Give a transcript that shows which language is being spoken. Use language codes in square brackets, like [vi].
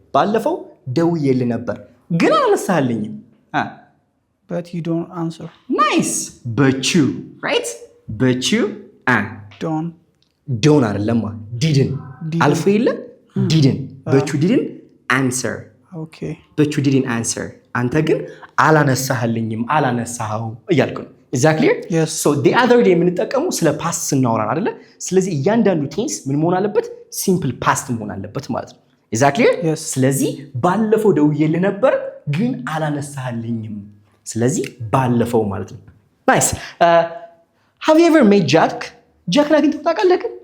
[am] ባለፈው ደውዬልህ ነበር ግን አላነሳልኝም። [en] But you don't answer. Nice. But you, right? But you don't አይደለም didn't አልፎ የለ didn't. But you didn't answer. Okay. But you didn't answer. [am] አንተ ግን አላነሳህልኝም አላነሳኸው እያልኩ ነው። [en] Is that clear? Yes. [am] So the other day የምንጠቀመው ስለ ፓስት ስናወራ አይደለ? ስለዚህ እያንዳንዱ ቴንስ ምን መሆን አለበት? ሲምፕል ፓስት መሆን አለበት ማለት ነው። [en] Is that clear? Yes. [am] ስለዚህ ባለፈው ደውዬልህ ነበር ግን አላነሳህልኝም። ስለዚህ ባለፈው ማለት ነው። Nice. [en] Have you ever met Jack? [am] ጃክን አግኝተው ታውቃለህ?